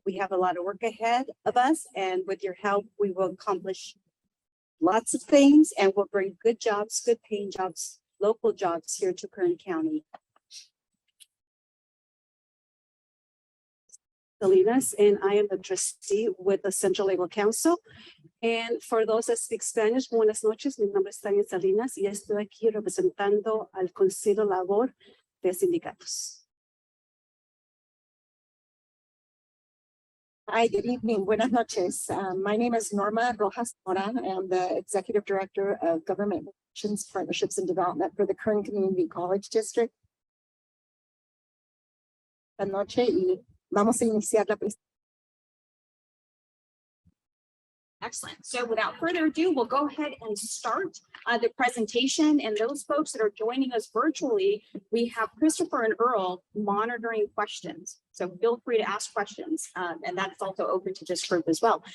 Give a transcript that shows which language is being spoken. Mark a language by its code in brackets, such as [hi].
[en] We have a lot of work ahead of us, and with your help, we will accomplish lots of things and we'll bring good jobs, good paying jobs, local jobs here to Kern County. Salinas, and I am the trustee with the Central Labor Council. And for those that speak Spanish, [es] buenas noches, mi nombre es Tania Salinas y estoy aquí representando al Consejo Labor de Sindicatos. [en] Hi, good evening. [es] Buenas noches. [en] My name is Norma Rojas Mora. I am the Executive Director of Government Relations, Partnerships and Development for the Kern Community College District. [es] Buenas noches y vamos a iniciar la presentación. [en] Excellent. So without further ado, we'll go ahead and start the presentation. And those folks that are joining us virtually, we have Christopher and Earl monitoring questions. So feel free to ask questions. And that's also open to this group as well.